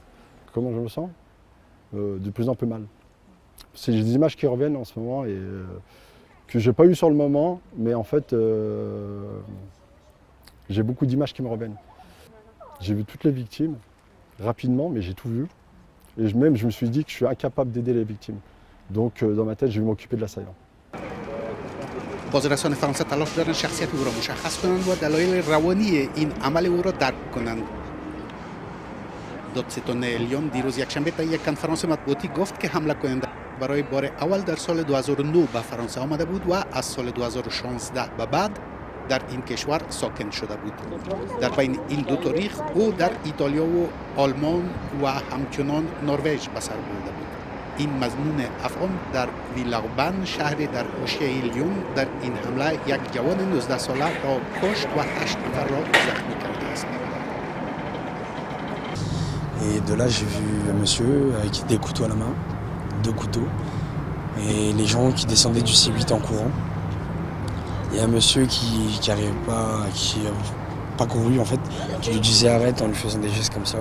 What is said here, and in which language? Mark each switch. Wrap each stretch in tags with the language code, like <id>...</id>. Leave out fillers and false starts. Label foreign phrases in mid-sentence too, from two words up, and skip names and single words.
<fr>Comment je me sens de plus en plus mal. C'est des images qui reviennent en ce moment et que j'ai pas eu sur le moment, mais en fait j'ai beaucoup d'images qui me reviennent. J'ai vu toutes les victimes rapidement, mais j'ai tout vu. Et je me suis dit que je suis incapable d'aider les victimes. Donc dans ma tête, je vais m'occuper de l'assaillant.</fr> <fa>بازرسان فرانسه تلاش دارند شخصیت او را مشخص کنند و دلایل روانی این عمل او را درک کنند. دادستان لیون دیروز یکشنبه در یک کنفرانس مطبوعاتی گفت که حمله کننده برای بار اول در سال 2009 به فرانسه آمده بود و از سال 2016 به بعد در این کشور ساکن شده بود. در بین این دو تاریخ او در ایتالیا و آلمان و همچنان نروژ به سر برده بود. این مظنون افغان در ویلاوبن شهری در حاشیه لیون در این حمله یک جوان 19 ساله را کشت و 8 نفر را زخمی کرده است.</fa> <fr>Et de là, j'ai vu un monsieur avec des couteaux à la main, 2 couteaux, et les gens qui descendaient du C8 en courant. Il y a un monsieur qui n'arrivait pas, qui n'a pas couru en fait, qui lui disait arrête en lui faisant des gestes comme ça.</fr>